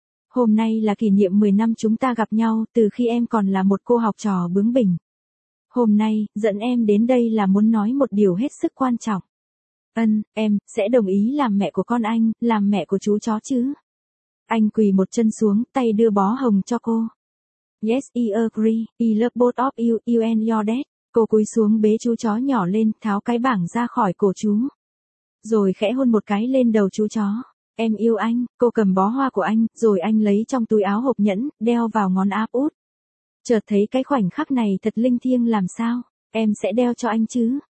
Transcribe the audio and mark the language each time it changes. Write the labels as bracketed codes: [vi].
[vi] Hôm nay là kỷ niệm 10 năm chúng ta gặp nhau, từ khi em còn là một cô học trò bướng bỉnh. Hôm nay, dẫn em đến đây là muốn nói một điều hết sức quan trọng. Ân, em, sẽ đồng ý làm mẹ của con anh, làm mẹ của chú chó chứ? Anh quỳ một chân xuống, tay đưa bó hồng cho cô. [en] Yes, I agree, I love both of you, you and your dad. [vi] Cô cúi xuống bế chú chó nhỏ lên, tháo cái bảng ra khỏi cổ chú. Rồi khẽ hôn một cái lên đầu chú chó. Em yêu anh, cô cầm bó hoa của anh, rồi anh lấy trong túi áo hộp nhẫn, đeo vào ngón áp út. Chợt thấy cái khoảnh khắc này thật linh thiêng làm sao, em sẽ đeo cho anh chứ.